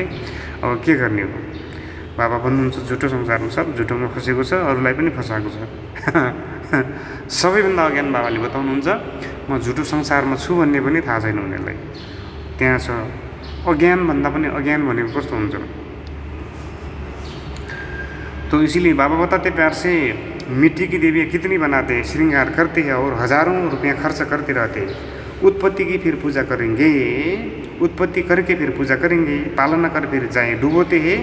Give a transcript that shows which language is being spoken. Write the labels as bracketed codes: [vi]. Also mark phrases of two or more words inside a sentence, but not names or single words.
[ne] अब के गर्ने हो? बाबा भन्नुहुन्छ झुटो संसारमा सब झुटोमा फसेको छ, अरूलाई पनि फसाएको छ। सबैभन्दा अज्ञान बाबाले बताउनुहुन्छ म झुटो संसारमा छु भन्ने पनि थाहा छैन उनीहरूलाई। त्यहाँ छ अज्ञान भन्दा पनि अज्ञान भनेको कस्तो हुन्छ। [hi] तो इसीलिए बाबा बताते प्यार से मिट्टी की देवियाँ कितनी बनाते हैं, श्रृंगार करते हैं और हजारों रुपया खर्च करते रहते हैं। उत्पत्ति की फिर पूजा करेंगे, उत्पत्ति करके फिर पूजा करेंगे, पालना कर फिर जाएं डूबोते हैं।